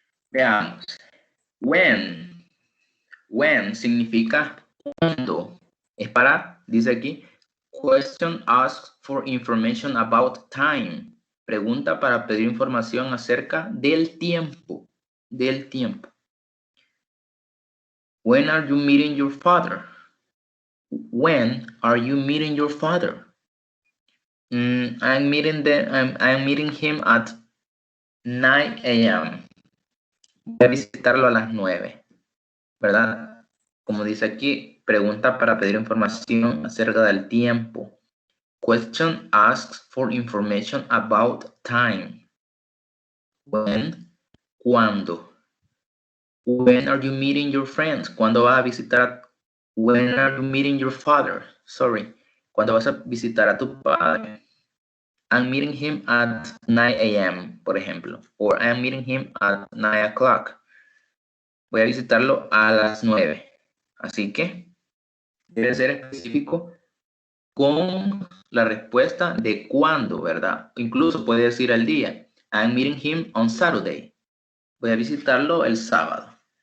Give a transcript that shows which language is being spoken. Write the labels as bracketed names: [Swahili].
[Spanish] Veamos. When significa cuando. Es para, dice aquí, [English] question asks for information about time. [Spanish] Pregunta para pedir información acerca del tiempo. Del tiempo. [English] When are you meeting your father? When are you meeting your father? I'm meeting him at 9 a.m. [Spanish] Voy a visitarlo a las 9, ¿verdad? Como dice aquí, pregunta para pedir información acerca del tiempo. [English] Question asks for information about time. When, ¿cuándo? When are you meeting your friends? [Spanish] ¿Cuándo vas a visitar? [English] When are you meeting your father? Sorry. [Spanish] ¿Cuándo vas a visitar a tu padre? [English] I'm meeting him at 9 a.m., [Spanish] por ejemplo. [English] Or I'm meeting him at 9 o'clock. [Spanish] Voy a visitarlo a las 9. Así que debe ser específico con la respuesta de cuándo, ¿verdad? Incluso puede decir el día. [English] I'm meeting him on Saturday. [Spanish] Voy a visitarlo el sábado.